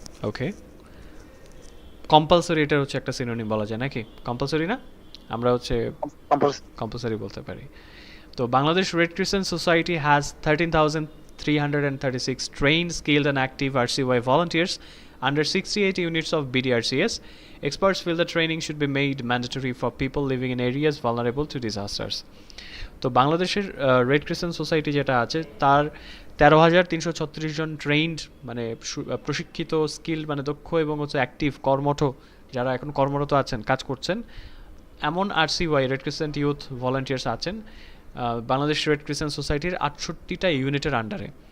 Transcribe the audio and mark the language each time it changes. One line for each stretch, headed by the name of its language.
Bangla: ওকে, compulsory এটা হচ্ছে একটা সিনোনিম বলা যায় নাকি? কম্পালসরি না, আমরা হচ্ছে কম্পালসরি বলতে পারি।
English: তো Bangladesh red crescent society has 13,336 trained, skilled and active RCY volunteers under 68 units of BDRCS. Experts feel the training should be made mandatory for people living in areas vulnerable to disasters.
Bangla: তো বাংলাদেশের red crescent society যেটা আছে তার 13,336 জন trained, মানে প্রশিক্ষিত, skill মানে দক্ষ এবং হচ্ছে অ্যাক্টিভ কর্মঠ, যারা এখন কর্মরত আছেন, কাজ করছেন, এমন RCY red crescent youth volunteers আছেন বাংলাদেশ রেড ক্রিসেন্ট সোসাইটির 68টা ইউনিটের আন্ডারে।